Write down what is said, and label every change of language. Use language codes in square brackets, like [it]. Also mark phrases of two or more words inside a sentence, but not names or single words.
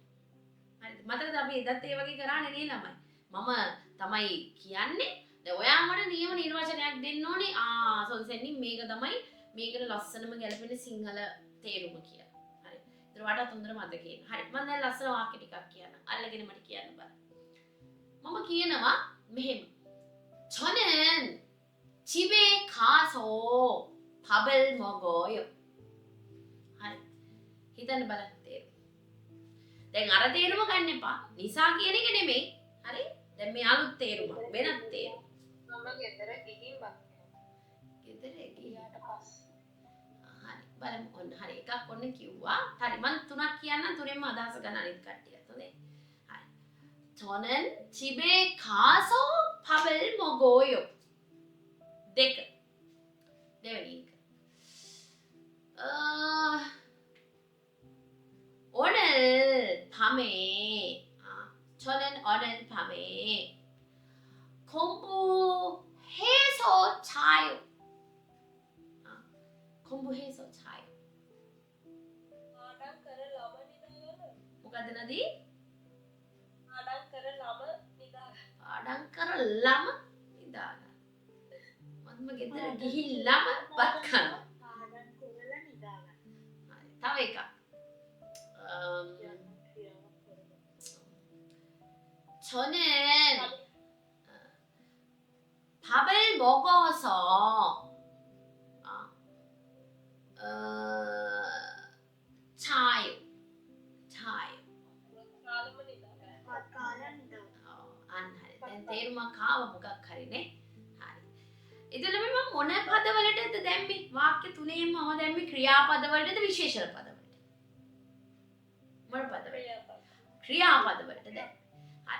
[si] හරිද? මතකද අපි එදත් ඒ වගේ කරානේ නේ ළමයි. මම තමයි කියන්නේ. දැන් ඔයා මට නියම නිර්වචනයක් දෙන්න ඕනේ. සොන්සෙන්නි මේක තමයි මේකට ලස්සනම ගැලපෙන සිංහල තේරුම කියලා. හරි. ඒතර වඩාත් හොඳට මතකේ. හරි. මම දැන් ලස්සන වාක්‍ය ටිකක් කියන්නම්. අල්ලගෙන මට කියන්න බලන්න. මම කියනවා මෙහෙම. [ko] 저는 집에 가서 밥을 먹어요. [si] හරි. හිතන්න බලන්න තේරුම. දැන් අර තේරුම ගන්න එපා. නිසා කියන එක නෙමෙයි. හරි? දැන් මේ අලුත් තේරුම වෙනත් තේරුම. මම ගෙදර ගිහින් බක්කනවා. ගෙදර ගියාට පස්සේ. හරි. බලමු ඔන්න හරි එකක් ඔන්න කිව්වා. හරි මම තුනක් කියන්නම් තුනෙන්ම අදහස ගන්න අනිත් කට්ටියත් හොඳේ. හරි. [ko] 저는 집에 가서 밥을 먹어요. [si] දෙක. දෙවෙනි එක. [ko] 오늘 밤에 저는 오늘 밤에 공부해서 자요. 공부해서 자요. [si] පාඩම් කරලම නිදාගන්න. මොකද්ද නදී? පාඩම් කරලම නිදාගන්න. පාඩම් කරලම නිදාගන්න. මම ගෙදර ගිහිල්ලාම බත් කනවා. පාඩම් කරලා නිදාගන්න. හරි. තව එකක්. [ko] 저는 밥을 먹어서 자요. 자요. [si] කාලම නිදාගන්න. කාලම නිදාගන්න. අන්න හරි. දැන් තේරුමක් ආව මොකක් හරිනේ. හරි. එතකොට මම මොන පදවලටද දැම්මේ? වාක්‍ය තුනේම මම දැම්මේ ක්‍රියාපද වලටද විශේෂණ පද වලටද? මොන පද වලට? ක්‍රියාපද වලට දැන්. හරි.